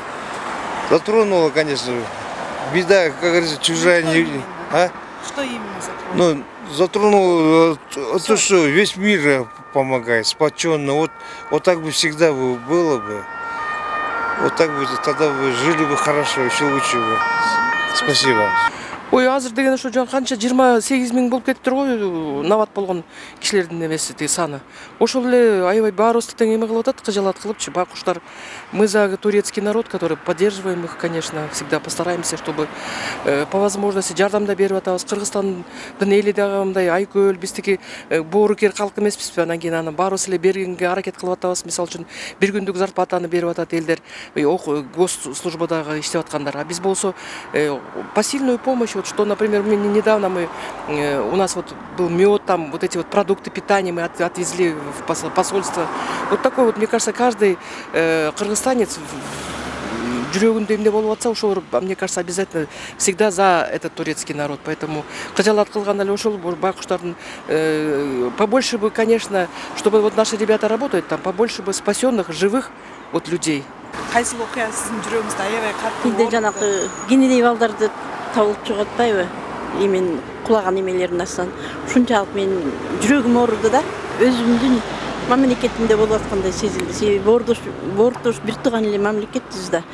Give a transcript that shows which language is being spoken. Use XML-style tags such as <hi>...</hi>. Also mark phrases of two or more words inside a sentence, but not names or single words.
<ru>Затронуло, конечно, беда, как говорится, чужая не... А? Что именно затронуло? Ну, затронуло то, что весь мир помогает, сплоченно. Вот так бы всегда было бы. Вот так бы, тогда бы жили бы хорошо, еще лучше бы. Спасибо.</ru> <ky>Ой, азыр деген ошо канча 28 000 болуп кетиптир го, набат болгон кишилердин эмеси саны. Ошол эле аябай баарыбызды тең эме кылып атат, кыжалат кылыпчы байкуштар.</ky> <ru>Мы за турецкий народ, который поддерживаем их, конечно, всегда постараемся, чтобы по возможности</ru> <ky>жардамда берип атабыз. Кыргызстандын эли дагы мындай айкөл, биздики боорукер калк эмеспизби, анан кийин аны баарыбыз эле бергенге аракет кылып атабыз. Мисалы үчүн бир күндүк зарплатаны берип атат элдер, госслужбадагы иштеп аткандар. А биз болсо</ky> <ru>посильную помощь. Вот что, например, недавно у нас вот был мед, там вот эти вот продукты питания мы отвезли в посольство. Вот такой вот, мне кажется, каждый кыргызстанец</ru> <ky>жүрөгүндө эмне болуп атса, ошол,</ky> <ru>мне кажется, обязательно всегда за этот турецкий народ. Поэтому</ru> <ky>кыжалат кылган эле ошол байкуштардын</ky> <ru>побольше бы, конечно, чтобы вот наши ребята работают там, побольше бы спасенных, живых вот людей.</ru> <ky>Кайсыл окуя сиздин жүрөгүңүздө аябай катуу? Бизде жанагы кенедей балдарды табылып чыгып атпайбы? Эмен кулаган эмелердин астынан. Ушунчалык мен жүрөгүм ооруду да, өзүмдүн мамлекетинде болуп аткандай сезилди. Себеби Боордош бир тууган эле мамлекетпиз да.</ky>